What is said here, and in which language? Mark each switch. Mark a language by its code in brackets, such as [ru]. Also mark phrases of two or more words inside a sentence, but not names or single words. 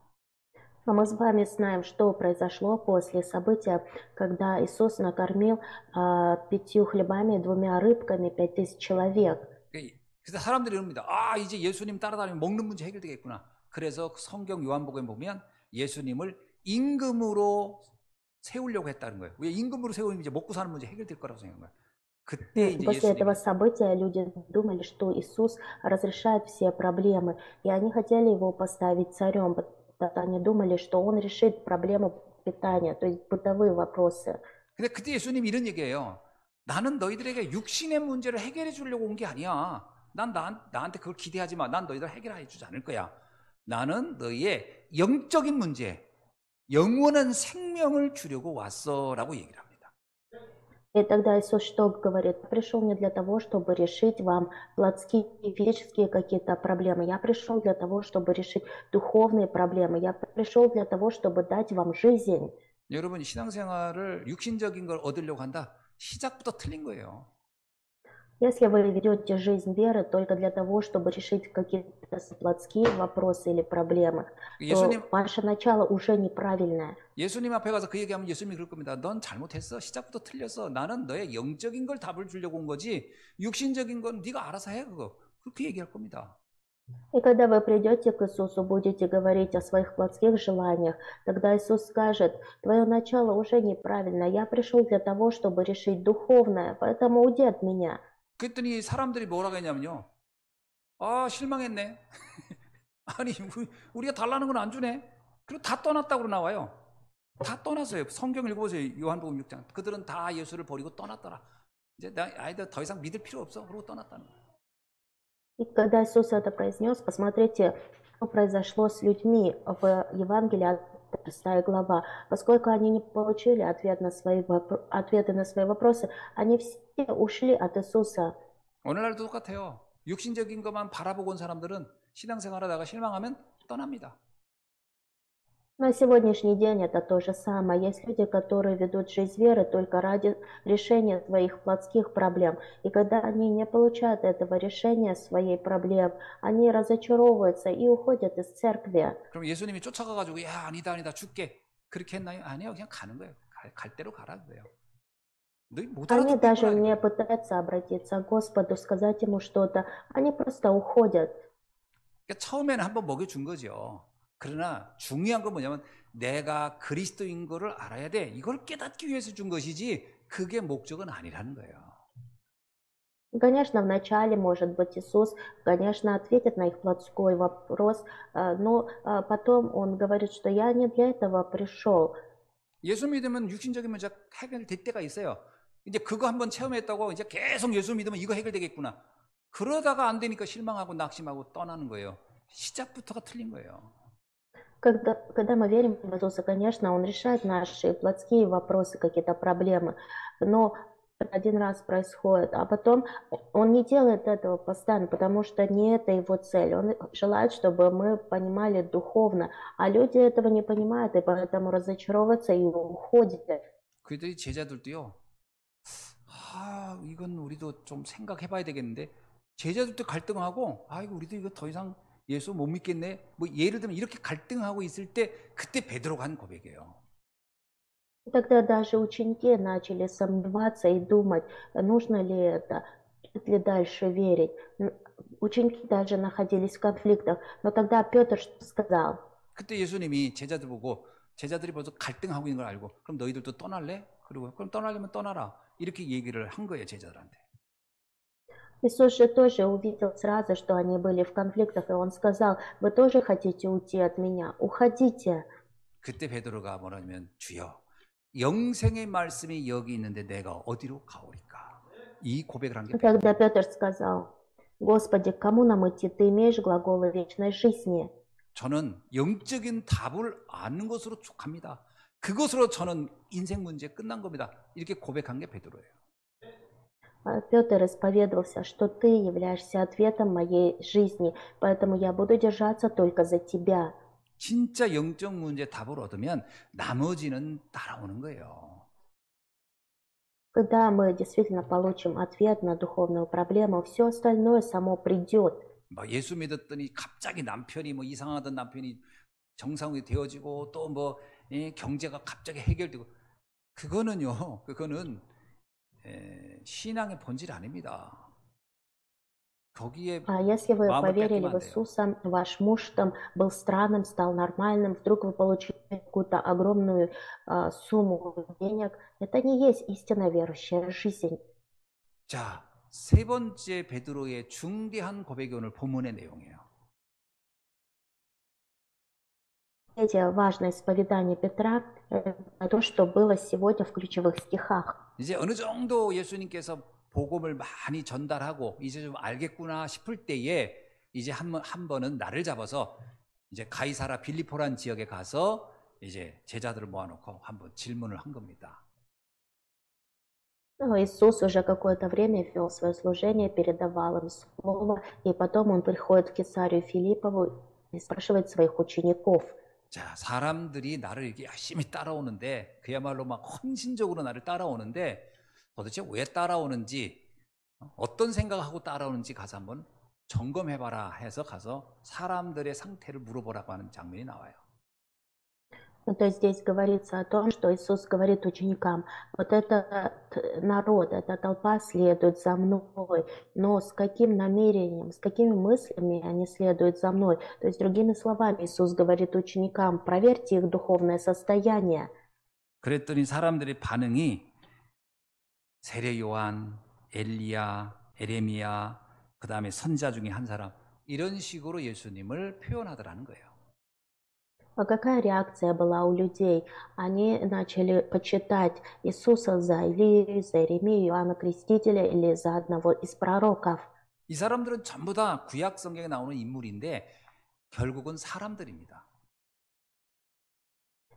[ru] Мы с вами знаем, что произошло после события, когда Иисус накормил 5 хлебами и 2 рыбками 5000 человек. [ko] 그래서 사람들이 이럽니다. 아, 이제 예수님 따라다니면 먹는 문제 해결되겠구나. 그래서 성경 요한복음에 보면 예수님을 임금으로 세우려고 했다는 거예요. 왜 임금으로 세우면 이제 먹고 사는 문제 해결될 거라고 생각한 거예요. 그때 이제 [ru] После [ko] 예수님이 [ru] этого события люди думали, что Иисус разрешает все проблемы, и они хотели его поставить царем, потому что они думали, что он решит проблему питания, то есть бытовые вопросы. [ko] 근데 그때 예수님이 이런 얘기예요. 나는 너희들에게 육신의 문제를 해결해 주려고 온 게 아니야. 난 나한테 그걸 기대하지 마. 난 너희들 해결해 주지 않을 거야. 나는 너희의 영적인 문제, 영원한 생명을 주려고 왔어라고 얘기를 합니다. [ru] И тогда Иисус что говорит? Я пришел не для того, чтобы решить вам плотские, физические какие-то проблемы. Я пришел для того, чтобы решить духовные проблемы. Я пришел для того, чтобы дать вам жизнь. [ko] 여러분, 신앙생활을 육신적인 걸 얻으려고 한다. 시작부터 틀린 거예요. [ru] Если вы ведете жизнь веры только для того, чтобы решить какие-то плотские вопросы или проблемы, то ваше начало уже неправильное. [ko] 예수님 앞에 가서 그 얘기하면 예수님이 그럴 겁니다. 넌 잘못했어. 시작부터 틀렸어. 나는 너의 영적인 걸 답을 주려고 온 거지. 육신적인 건 네가 알아서 해 그거. 그렇게 얘기할 겁니다. [ru] И когда вы придете к Иисусу, будете говорить о своих плотских желаниях, тогда Иисус скажет: твое начало уже неправильно. Я пришел для того, чтобы решить духовное, поэтому уйди от меня. [ko] 그랬더니 사람들이 뭐라고 했냐면요. 아, 실망했네. 아니, 우리가 달라는 건 안 주네. 그리고 다 떠났다고 나와요. 다 떠났어요. 성경 읽어보세요. 요한복음 6장. 그들은 다 예수를 버리고 떠났더라. 이제 아이들 더 이상 믿을 필요 없어. 그러고 떠났다는 거예요. [ru] И когда Иисус это произнес, посмотрите, что произошло с людьми в Евангелии от 6 глава. Поскольку они не получили ответы на свои вопросы, они все ушли от Иисуса. [ko] 오늘날도 똑같아요. 육신적인 것만 바라보고 온 사람들은 신앙생활하다가 실망하면 떠납니다. [ru] На сегодняшний день это то же самое. Есть люди, которые ведут жизнь веры только ради решения своих плотских проблем. И когда они не получают этого решения своей проблем, они разочаровываются и уходят из церкви. [ko] 그럼 예수님이 쫓아가가지고 야 아니다 아니다 죽게 그렇게 했나요? 아니요, 그냥 가는 거예요. 갈 대로 가라 그래요. 너희 못 [ru] Они [ko] 알아듣겠구나 [ru] даже не [ko] 이거예요. [ru] пытаются обратиться к Господу, сказать Ему что-то. Они просто уходят. [ko] 그러니까 처음에는 한번 먹여준 거죠. 그러나 중요한 건 뭐냐면 내가 그리스도인 거를 알아야 돼. 이걸 깨닫기 위해서 준 것이지 그게 목적은 아니라는 거예요. [ru] И, конечно, вначале, может быть, Иисус, конечно, ответит на их плотской вопрос, но потом Он говорит, что я не для этого пришел. [ko] 예수 믿으면 육신적인 문제 해결될 때가 있어요. 이제 그거 한번 체험했다고 이제 계속 예수 믿으면 이거 해결되겠구나. 그러다가 안 되니까 실망하고 낙심하고 떠나는 거예요. 시작부터가 틀린 거예요. [ru] Когда мы верим в Иисуса, конечно, Он решает наши плотские вопросы, какие-то проблемы, но один раз происходит, а потом Он не делает этого постоянно, потому что не это Его цель. Он желает, чтобы мы понимали духовно, а люди этого не понимают, и поэтому разочаровываются и уходят. [ko] 그들이 제자들도요. 이건 우리도 좀 생각해봐야 되겠는데 제자들도 갈등하고 이거 우리도 이거 더 이상 예수 못 믿겠네. 뭐 예를 들면 이렇게 갈등하고 있을 때 그때 베드로가 한 고백이에요. [ru] Тогда даже ученики начали сомневаться и думать, нужно ли это, стоит ли дальше верить. Ученики даже находились в конфликтах, но тогда Петр что сказал? [ko] 그때 예수님이 제자들 보고 제자들이 벌써 갈등하고 있는 걸 알고 그럼 너희들도 떠날래? 그리고 그럼 떠나려면 떠나라. 이렇게 얘기를 한 거예요, 제자들한테. [ru] Иисус же тоже увидел сразу, что они были в конфликтах, и Он сказал, вы тоже хотите уйти от меня? Уходите. [ko] 그때 베드로가 뭐라냐면 주여 영생의 말씀이 여기 있는데 내가 어디로 가오리까? 이 고백을 한 게 베드로. [ru] Тогда Петр сказал, Господи, к кому нам идти? Ты имеешь глаголы вечной жизни. [ko] 저는 영적인 답을 아는 것으로 족합니다. 그것으로 저는 인생 문제 끝난 겁니다. 이렇게 고백한 게 베드로예요. [ru] Петр исповедовался, что ты являешься ответом моей жизни, поэтому я буду держаться только за тебя. [ko] 진짜 영적 문제 답을 얻으면 나머지는 따라오는 거예요. [ru] Когда мы действительно получим ответ на духовную проблему, все остальное само придет. [ko] 막 예수 믿었더니 갑자기 남편이 뭐 이상하던 남편이 정상이 되어지고 또 뭐 경제가 갑자기 해결되고 그거는 신앙의 본질 아닙니다. 거기에 [ru] А если вы [ko] 마음을 [ru] поверили [ko] 뺏기면 [ru] в [ko] 안 돼요. [ru] Иисуса, ваш муж там был странным, стал нормальным, вдруг вы получили какую-то огромную сумму денег, это не есть истинно верующая жизнь. [ko] 자, 세 번째 베드로의 중대한 고백이 오늘 본문의 내용이에요. [ru] Третье важное исповедание Петра – это то, что было сегодня в ключевых стихах. [ko] 이제 어느 정도 예수님께서 복음을 많이 전달하고 이제 좀 알겠구나 싶을 때에 이제 한 번은 날을 잡아서 이제 가이사라 빌리포란 지역에 가서 이제 제자들을 모아놓고 한번 질문을 한 겁니다. [ru] Иисус уже какое-то время вел свое служение, передавал им слово, и потом он приходит в Кесарию Филиппову и спрашивает своих учеников. [ko] 자, 사람들이 나를 이렇게 열심히 따라오는데 그야말로 막 헌신적으로 나를 따라오는데 도대체 왜 따라오는지 어떤 생각하고 따라오는지 가서 한번 점검해봐라 해서 가서 사람들의 상태를 물어보라고 하는 장면이 나와요. [ru] То есть здесь говорится о том, что Иисус говорит ученикам, вот этот народ, эта толпа следует за мной, но с каким намерением, с какими мыслями они следуют за мной? То есть, другими словами, Иисус говорит ученикам, проверьте их духовное состояние. [ko] 그랬더니 사람들의 반응이 세례 요한, 엘리야, 에레미야, 그 다음에 선자 중에 한 사람 이런 식으로 예수님을 표현하더라는 거예요. [ru] А какая реакция была у людей? Они начали почитать Иисуса за Илию, за Иеремию, Иоанна Крестителя или за одного из пророков. [ko] 이 사람들은 전부 다 구약 성경에 나오는 인물인데 결국은 사람들입니다.